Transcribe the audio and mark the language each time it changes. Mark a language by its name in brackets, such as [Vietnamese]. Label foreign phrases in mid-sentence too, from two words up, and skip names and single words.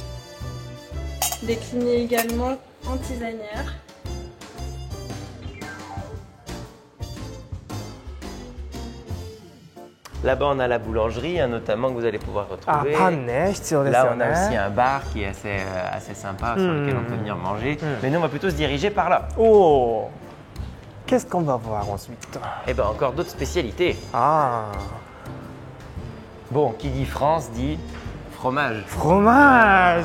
[French] Décliné également en tisanière. Là-bas, on a la boulangerie, hein, notamment, que vous allez pouvoir あ、 retrouver. [Japanese] パンね、必要です [French] Là, [Japanese] よ [French] on a aussi [Japanese] ね。 [French] un bar qui est assez sympa, sur lequel on peut venir manger. Mais nous, on va plutôt se diriger par là. Oh, qu'est-ce qu'on va voir ensuite? Et ben, encore d'autres spécialités. Ah, Bon, qui dit France dit fromage. fromage.